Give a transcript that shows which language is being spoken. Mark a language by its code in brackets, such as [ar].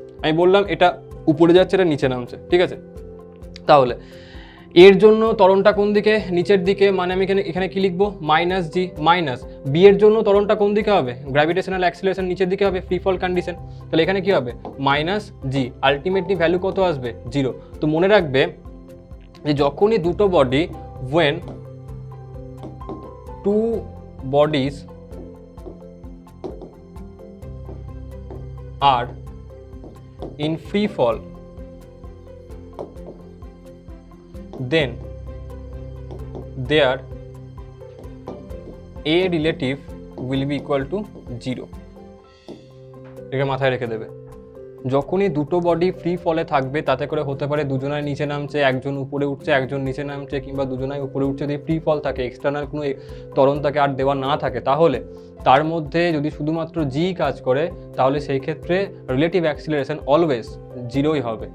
[bn] আমি বললাম এটা উপরে যাচ্ছে, এটা নিচে নামছে, ঠিক আছে। তাহলে এর জন্য ত্বরণটা কোন দিকে, নিচের দিকে, মানে আমি এখানে কি লিখবো, মাইনাস জি, মাইনাস বি এর জন্য ত্বরণটা কোন দিকে হবে, গ্র্যাভিটেশনাল অ্যাক্সিলারেশন নিচের দিকে হবে, ফ্রি ফল কন্ডিশন। তাহলে এখানে কি হবে, মাইনাস জি, আলটিমেটলি ভ্যালু কত আসবে, 0। তো মনে রাখবে যে যখনই দুটো body, [en] when two bodies are in free fall, then their A relative will be equal to 0। [bn] এটা মাথায় রেখে দেবে, যখনই দুটো বডি ফ্রি ফলে থাকবে তাতে করে হতে পারে দুজনায় নিচে নামছে, একজন উপরে উঠছে, একজন নিচে নামছে, কিংবা দুজনায় উপরে উঠছে। যদি ফ্রি ফল থাকে, এক্সটার্নাল কোনো ত্বরণ তাকে আর দেওয়া না থাকে, তাহলে তার মধ্যে যদি শুধুমাত্র জি কাজ করে তাহলে সেই ক্ষেত্রে রিলেটিভ অ্যাক্সিলারেশন অলওয়েজ 0ই হবে।